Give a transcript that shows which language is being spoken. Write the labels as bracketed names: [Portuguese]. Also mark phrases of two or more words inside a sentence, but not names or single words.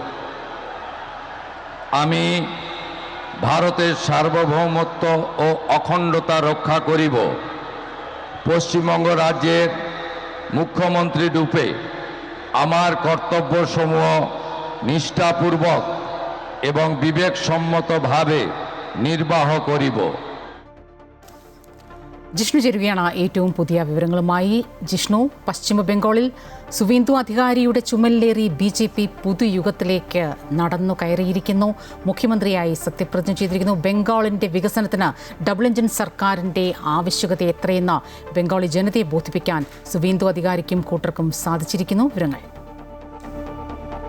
[Bangla] আমি ভারতের সার্বভৌমত্ব ও অখণ্ডতা রক্ষা করিব। পশ্চিমবঙ্গ রাজ্যের মুখ্যমন্ত্রী রূপে আমার কর্তব্যসমূহ নিষ্ঠাপূর্বক এবং বিবেকসম্মতভাবে নির্বাহ করিব। [Malayalam] ജിഷ്ണു ചേരുകയാണ് ഏറ്റവും പുതിയ വിവരങ്ങളുമായി. ജിഷ്ണു, പശ്ചിമ ബംഗാളിൽ സുവേന്ദു അധികാരിയുടെ ചുമലിലേറി BJP പുതുയുഗത്തിലേക്ക് നടന്നു കയറിയിരിക്കുന്നു. മുഖ്യമന്ത്രിയായി സത്യപ്രതിജ്ഞ ചെയ്തിരിക്കുന്നു. ബംഗാളിൻ്റെ വികസനത്തിന് [English] double engine [Malayalam] സർക്കാരിൻ്റെ ആവശ്യകത എത്രയെന്ന് ബംഗാളി ജനതയെ ബോധിപ്പിക്കാൻ സുവേന്ദു അധികാരിക്കും കൂട്ടർക്കും സാധിച്ചിരിക്കുന്നു.